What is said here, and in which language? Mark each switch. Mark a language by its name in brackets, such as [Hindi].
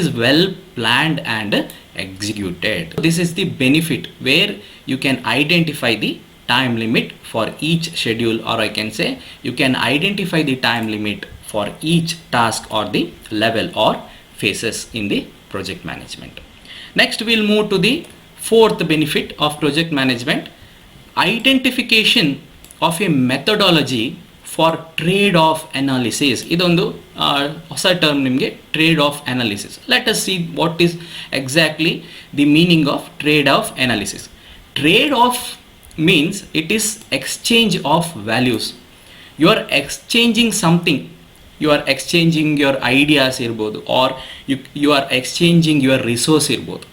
[English] It is well planned and executed. This is the benefit where you can identify the time limit for each schedule, or I can say you can identify the time limit for each task or the level or phases in the project management. Next we'll move to the fourth benefit of project management, identification of a methodology for trade-off analysis. [Kannada] ಇದೊಂದು ಹೊಸ term ನಿಮಗೆ trade-off analysis. [English] Let us see what is exactly the meaning of trade-off analysis. Trade-off means it is exchange of values. You are exchanging something. You are exchanging your ideas [Kannada] irbodu, [English] or you are exchanging your resource irbodu.